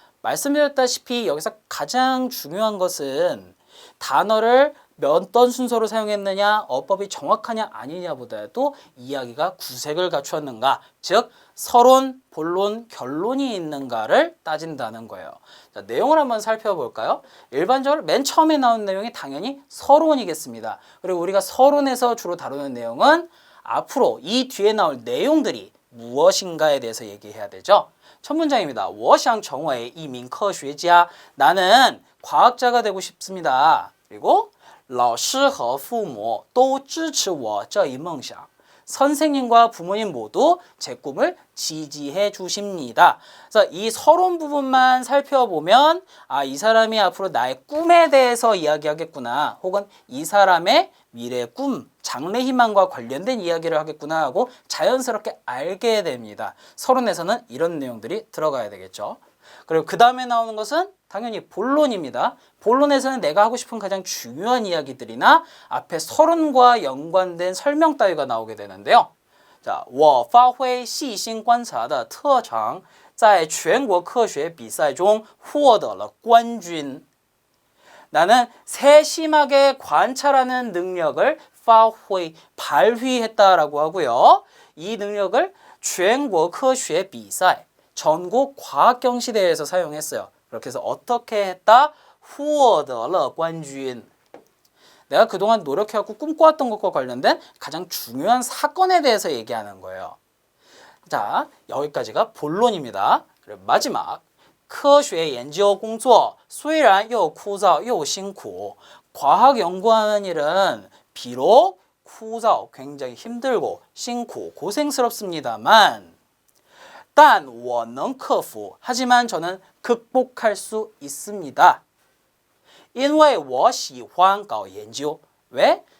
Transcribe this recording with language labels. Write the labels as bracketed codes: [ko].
[ko] 말씀드렸다시피 여기서 가장 중요한 것은 단어를 어떤 순서로 사용했느냐, 어법이 정확하냐 아니냐보다도 이야기가 구색을 갖추었는가, 즉 서론, 본론, 결론이 있는가를 따진다는 거예요. 자, 내용을 한번 살펴볼까요? 일반적으로 맨 처음에 나온 내용이 당연히 서론이겠습니다. 그리고 우리가 서론에서 주로 다루는 내용은 앞으로 이 뒤에 나올 내용들이 무엇인가에 대해서 얘기해야 되죠. 첫 문장입니다. [zh] 我想成为一名科学家. [ko] 나는 과학자가 되고 싶습니다. 그리고 [zh] 老师和父母都支持我这一梦想. [ko] 선생님과 부모님 모두 제 꿈을 지지해 주십니다. 그래서 이 서론 부분만 살펴보면 이 사람이 앞으로 나의 꿈에 대해서 이야기하겠구나, 혹은 이 사람의 미래 꿈, 장래 희망과 관련된 이야기를 하겠구나 하고 자연스럽게 알게 됩니다. 서론에서는 이런 내용들이 들어가야 되겠죠. 그리고 그 다음에 나오는 것은 당연히 본론입니다. 본론에서는 내가 하고 싶은 가장 중요한 이야기들이나 앞에 서론과 연관된 설명 따위가 나오게 되는데요. 자, [zh] 我发挥细心观察的特长，在全国科学比赛中获得了冠军。 [ko] 나는 세심하게 관찰하는 능력을 [zh] 发挥, [ko] 발휘했다라고 하고요. 이 능력을 [zh] 全国科学比赛, [ko] 전국 과학경시대회에서 사용했어요. 그렇게 해서 어떻게 했다? [zh] 获得了冠军. [ko] 내가 그동안 노력해갖고 꿈꿔왔던 것과 관련된 가장 중요한 사건에 대해서 얘기하는 거예요. 자, 여기까지가 본론입니다. 그리고 마지막. [zh] 科学研究工作虽然又枯燥又辛苦. [ko] 과학 연구하는 일은 비록 [zh] 枯燥, [ko] 굉장히 힘들고 [zh] 辛苦, [ko] 고생스럽습니다만 [zh] 但我能克服, [ko] 하지만 저는 극복할 수 있습니다. [zh] 因为我喜欢搞研究. [ko] 왜?